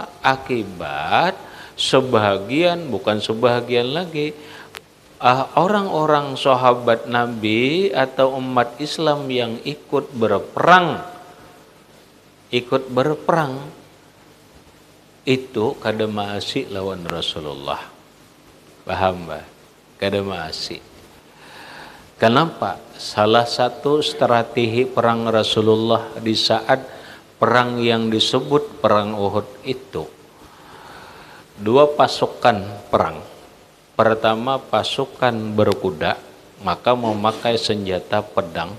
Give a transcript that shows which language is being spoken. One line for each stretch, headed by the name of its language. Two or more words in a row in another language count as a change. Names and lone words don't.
Indonesian: Akibat sebahagian, bukan sebahagian lagi, orang-orang sahabat Nabi atau umat Islam yang ikut berperang itu kada maasi lawan Rasulullah.
Banjar: Paham bah? Kada maasi.
Indonesian: Kenapa? Salah satu strategi perang Rasulullah di saat perang yang disebut perang Uhud itu 2 pasukan perang. Pertama pasukan berkuda, maka memakai senjata pedang.